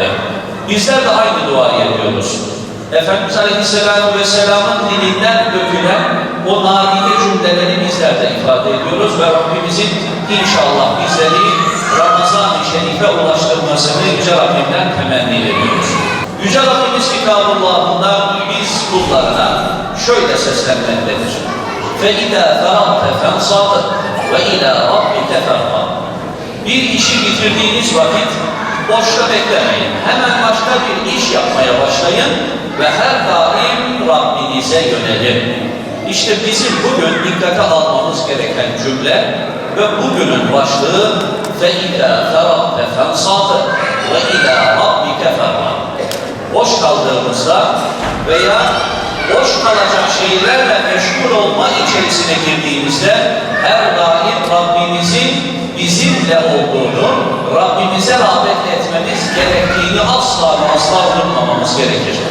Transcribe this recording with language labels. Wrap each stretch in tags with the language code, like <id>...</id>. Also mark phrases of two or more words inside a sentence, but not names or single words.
<tr>Bizler de aynı duayı ediyoruz. Efendimiz Aleyhisselatü Vesselam'ın dilinden dökülen o nadide cümleleri bizler de ifade ediyoruz ve Rabbimizin inşallah bizleri Ramazan-ı Şerif'e ulaştırmasını Yüce Rabbimden temenni ediyoruz. Yüce Rabbimiz Kitabullah'ında biz kullarına şöyle seslenmektedir.</tr> <ar>فَاِذَا فَرَغْتَ فَانْصَبْ وَاِلَى رَبِّكَ فَارْغَبْ.</ar> <tr>Bir işi bitirdiğiniz vakit boşta beklemeyin. Hemen başka bir iş yapmaya başlayın ve her daim Rabbinize yönelin. İşte bizim bugün dikkate almamız gereken cümle ve bugünün başlığı</tr> <ar>فَاِذَا فَرَغْتَ فَانْصَبْ وَاِلَى رَبِّكَ فَارْغَبْ.</ar> <tr>Boş kaldığımızda veya boş kalacak şeylerle meşgul olma içerisine girdiğimizde her daim Rabbimizin bizimle olduğunu, Rabbimize rağbet etmemiz gerektiğini asla unutmamamız gerekir.</tr>